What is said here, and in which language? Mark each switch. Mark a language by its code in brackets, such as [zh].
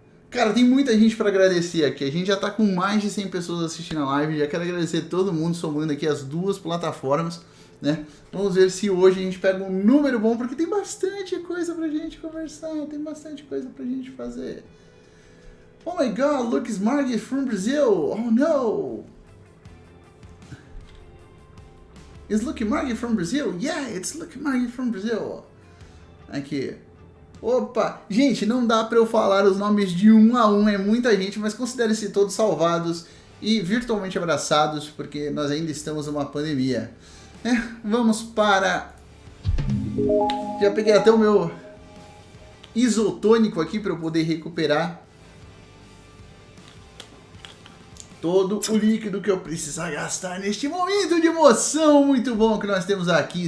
[pt] Cara, tem muita gente para agradecer aqui, a gente já tá com mais de 100 pessoas assistindo a live, já quero agradecer todo mundo somando aqui as duas plataformas, né? Vamos ver se hoje a gente pega um número bom, porque tem bastante coisa pra gente conversar, tem bastante coisa pra gente fazer. [en] Oh my god, look, it's Margie from Brazil. Oh no. Is Lucky Margie from Brazil? Yeah, it's Lucky Margie from Brazil. [pt] Aqui. Opa, gente, não dá pra eu falar os nomes de um a um, é muita gente, mas considere-se todos salvados e virtualmente abraçados, porque nós ainda estamos numa pandemia. Vamos para... Já peguei até o meu isotônico aqui para eu poder recuperar todo o líquido que eu precisar gastar neste momento de emoção muito bom que nós temos aqui.